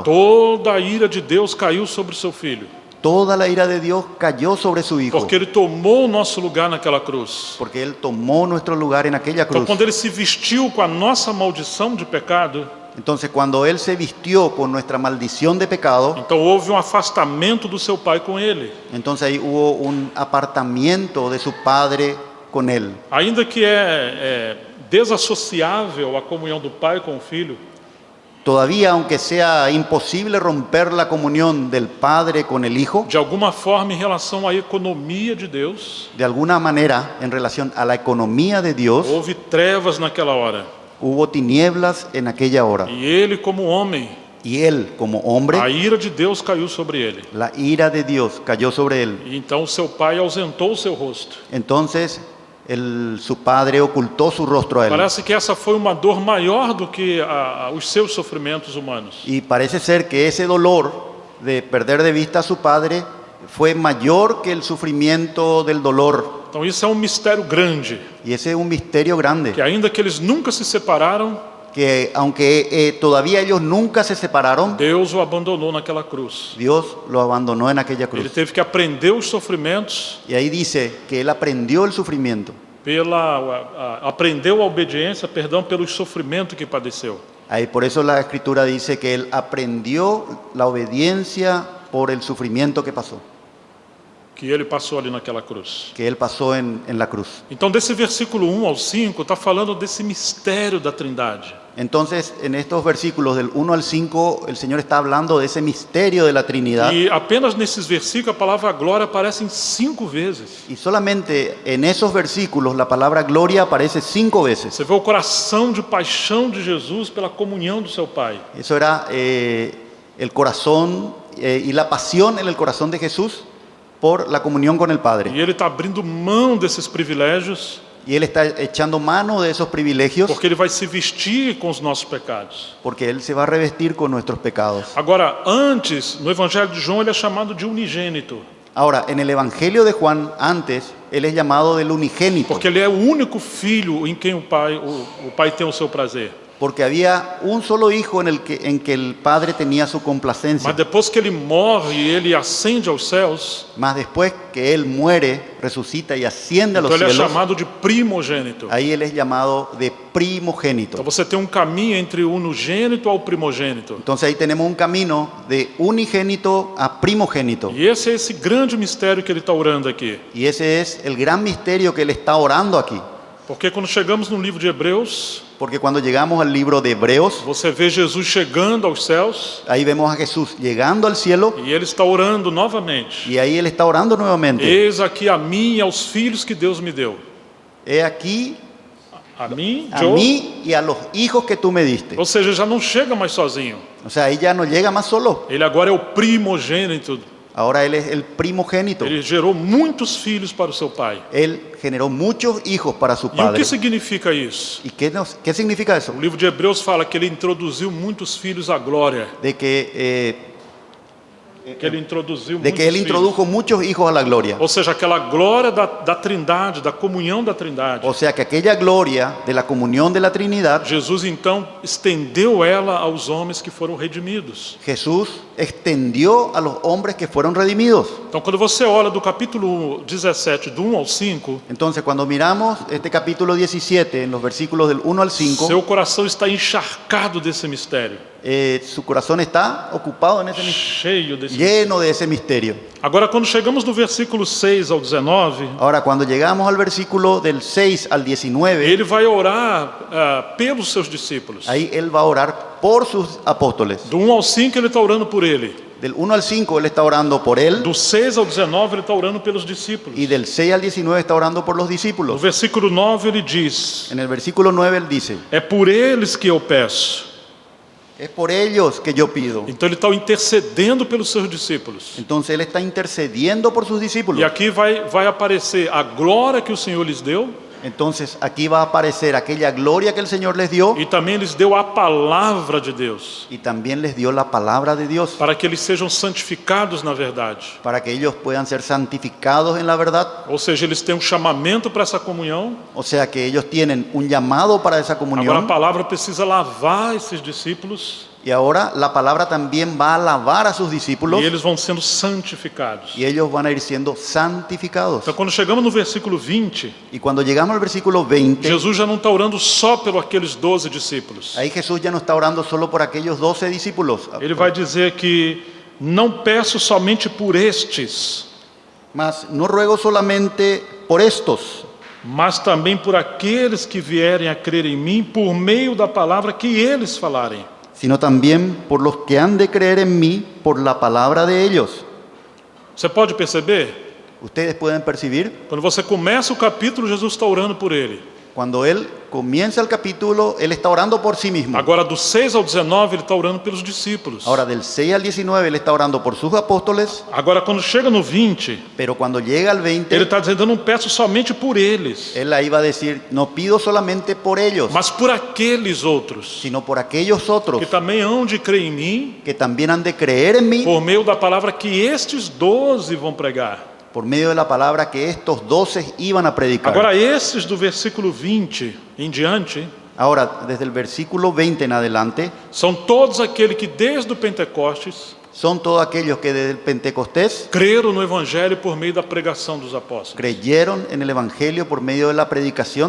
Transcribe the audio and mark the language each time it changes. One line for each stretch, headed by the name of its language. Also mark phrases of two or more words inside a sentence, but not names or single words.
Portuguese: Toda a ira de Deus caiu sobre o seu filho,
Spanish: Toda la ira de Dios cayó sobre su Hijo,
Portuguese: porque ele tomou o nosso lugar naquela cruz.
Spanish: porque Él tomó nuestro lugar en aquella
Portuguese: Então,
Spanish: cruz.
Portuguese: quando ele se vestiu com a nossa maldição de pecado,
Spanish: Entonces, cuando Él se vistió con nuestra maldición de pecado,
Portuguese: então houve afastamento do seu Pai com ele.
Spanish: entonces ahí hubo un apartamiento de su Padre con Él.
Portuguese: Ainda que é desassociável a comunhão do Pai com o Filho,
Spanish: Todavía, aunque sea imposible romper la comunión del Padre con el Hijo,
Portuguese: de alguma forma, em relação à economia de Deus,
Spanish: de alguna manera, en relación a la economía de Dios,
Portuguese: houve trevas naquela hora.
Spanish: hubo tinieblas en aquella hora.
Portuguese: E ele, como homem,
Spanish: Y Él, como hombre,
Portuguese: a ira de Deus caiu sobre ele.
Spanish: la ira de Dios cayó sobre Él.
Portuguese: E então o seu Pai ausentou o seu rosto.
Spanish: Entonces, su padre ocultó su rostro a él.
Portuguese: Parece que essa foi uma dor maior do que os seus sofrimentos humanos.
Spanish: Y parece ser que ese dolor de perder de vista a su padre fue mayor que el sufrimiento del dolor.
Portuguese: Então isso é um mistério grande,
Spanish: Y ese es un misterio grande.
Portuguese: que ainda que eles nunca se separaram,
Spanish: Que aunque todavía ellos nunca se separaron,
Portuguese: Deus o abandonou naquela cruz.
Spanish: Dios lo abandonó en aquella
Portuguese: Ele
Spanish: cruz.
Portuguese: teve que aprender os sofrimentos,
Spanish: Y ahí dice que él aprendió el sufrimiento.
Portuguese: aprendeu a obediência, perdão, pelo sofrimento que padeceu.
Spanish: Ahí por eso la escritura dice que él aprendió la obediencia por el sufrimiento que pasó,
Portuguese: Que ele passou ali naquela cruz.
Spanish: que él pasó en la cruz.
Portuguese: Então, desse versículo 1 ao 5, está falando desse mistério da Trindade.
Spanish: Entonces, en estos versículos del 1 al 5, el Señor está hablando de ese misterio de la Trinidad.
Portuguese: E apenas nesses versículos a palavra glória aparece em 5 vezes.
Spanish: Y solamente en esos versículos la palabra gloria aparece 5 veces.
Portuguese: Você vê o coração de paixão de Jesus pela comunhão do seu Pai.
Spanish: Eso era el corazón y la pasión en el corazón de Jesús por la comunión con el Padre.
Portuguese: E ele está abrindo mão desses privilégios,
Spanish: Y Él está echando mano de esos privilegios
Portuguese: porque ele vai se vestir com os nossos pecados.
Spanish: porque Él se va a revestir con nuestros pecados.
Portuguese: Agora, antes, no Evangelho de João, ele é chamado de unigênito,
Spanish: Ahora, en el Evangelio de Juan, antes, Él es llamado del unigénito,
Portuguese: porque ele é o único filho em quem o pai tem o seu prazer.
Spanish: porque había un solo hijo en que el Padre tenía su
Portuguese: Mas
Spanish: complacencia.
Portuguese: depois que ele morre e ele ascende aos céus,
Spanish: Más después que Él muere, resucita y asciende a los
Portuguese: então ele é
Spanish: cielos,
Portuguese: chamado de primogênito.
Spanish: ahí Él es llamado de primogénito.
Portuguese: Então você tem um caminho entre o unigênito ao primogênito.
Spanish: Entonces ahí tenemos un camino de unigénito a primogénito.
Portuguese: E esse é esse grande mistério que ele está orando aqui.
Spanish: Y ese es el gran misterio que Él está orando aquí.
Portuguese: Porque quando chegamos no livro de Hebreus,
Spanish: Porque cuando llegamos al libro de Hebreos,
Portuguese: você vê Jesus chegando aos céus
Spanish: ahí vemos a Jesús llegando al cielo
Portuguese: e ele está orando novamente.
Spanish: y ahí Él está orando nuevamente.
Portuguese: Eis aqui a mim e aos filhos que Deus me deu.
Spanish: He aquí A mim, a Joe. mí y a los hijos que tú me diste.
Portuguese: Ou seja, já não chega mais sozinho.
Spanish: O sea, ahí ya no llega más solo.
Portuguese: Ele agora é o primogênito.
Spanish: Ahora Él es el primogénito.
Portuguese: Ele gerou muitos filhos para o seu pai.
Spanish: Él generó muchos hijos para su
Portuguese: E o
Spanish: padre.
Portuguese: que significa isso?
Spanish: ¿Y qué significa eso?
Portuguese: O livro de Hebreus fala que ele introduziu muitos filhos à glória.
Spanish: De que
Portuguese: Ele introduziu
Spanish: de
Portuguese: muitos
Spanish: que Él
Portuguese: filhos.
Spanish: introdujo muchos hijos a la gloria.
Portuguese: Ou seja, aquela glória da Trindade, da comunhão da Trindade.
Spanish: O sea que aquella gloria de la comunión de la Trinidad,
Portuguese: Jesus então estendeu ela aos homens que foram redimidos.
Spanish: Jesús extendió a los hombres que fueron redimidos.
Portuguese: Então, quando você olha do capítulo 17, do 1 ao 5,
Spanish: Entonces, cuando miramos este capítulo 17, en los versículos del 1 al 5,
Portuguese: seu coração está encharcado desse mistério,
Spanish: su corazón está ocupado en ese
Portuguese: cheio desse mistério.
Spanish: lleno de ese misterio.
Portuguese: Agora, quando chegamos no versículo 6 ao 19,
Spanish: Ahora, cuando llegamos al versículo del 6 al 19,
Portuguese: ele vai orar pelos seus discípulos.
Spanish: ahí Él va a orar por sus apóstoles.
Portuguese: Do 1 ao 5, ele está orando por ele.
Spanish: Del 1 al 5, Él está orando por Él,
Portuguese: Do 6 ao 19, ele está orando pelos discípulos.
Spanish: y del 6 al 19 está orando por los
Portuguese: No
Spanish: discípulos.
Portuguese: versículo 9, ele diz:
Spanish: En el versículo 9 Él dice,
Portuguese: é por eles que eu peço.
Spanish: es por ellos que yo pido.
Portuguese: Então ele está intercedendo pelos seus discípulos.
Spanish: Entonces Él está intercediendo por sus discípulos.
Portuguese: E aqui vai aparecer a glória que o Senhor lhes deu,
Spanish: Entonces aquí va a aparecer aquella gloria que el Señor les dio,
Portuguese: e também lhes deu a palavra de Deus,
Spanish: y también les dio la palabra de Dios
Portuguese: para que eles sejam santificados na verdade.
Spanish: para que ellos puedan ser santificados en la verdad.
Portuguese: Ou seja, eles têm um chamamento para essa comunhão.
Spanish: O sea que ellos tienen un llamado para esa
Portuguese: Agora a
Spanish: comunión,
Portuguese: palavra precisa lavar esses discípulos
Spanish: y ahora la palabra también va a lavar a sus discípulos
Portuguese: e eles vão sendo santificados.
Spanish: y ellos van a ir siendo santificados.
Portuguese: Então, quando chegamos no versículo 20,
Spanish: Y cuando llegamos al versículo 20,
Portuguese: Jesus já não está orando só pelos aqueles 12 discípulos.
Spanish: ahí Jesús ya no está orando solo por aquellos 12 discípulos,
Portuguese: Ele vai dizer que não peço somente por estes,
Spanish: mas no ruego solamente por estos,
Portuguese: mas também por aqueles que vierem a crer em mim por meio da palavra que eles falarem.
Spanish: sino también por los que han de creer en mí por la palabra de ellos.
Portuguese: Você pode perceber?
Spanish: Ustedes pueden percibir,
Portuguese: Quando você começa o capítulo, Jesus está orando por ele.
Spanish: Cuando él comienza el capítulo, él está orando por sí mismo.
Portuguese: Agora, do 6 ao 19, ele está orando pelos discípulos.
Spanish: Ahora, del 6 al 19, él está orando por sus apóstoles,
Portuguese: Agora, quando chega no 20,
Spanish: pero cuando llega al 20,
Portuguese: ele está dizendo: eu não peço somente por eles,
Spanish: él ahí va a decir, no pido solamente por ellos,
Portuguese: mas por aqueles outros
Spanish: sino por aquellos otros
Portuguese: que também hão de crer em mim,
Spanish: que también han de creer en mí
Portuguese: por meio da palavra que estes 12 vão pregar.
Spanish: por medio de la palabra que estos 12 iban a predicar.
Portuguese: Agora, esses do versículo 20 em diante,
Spanish: Ahora, desde el versículo 20 en adelante,
Portuguese: são todos aqueles que desde o Pentecostes
Spanish: son todos aquellos que desde el Pentecostés
Portuguese: creram no Evangelho por meio da pregação dos apóstolos.
Spanish: creyeron en el Evangelio por medio de la predicación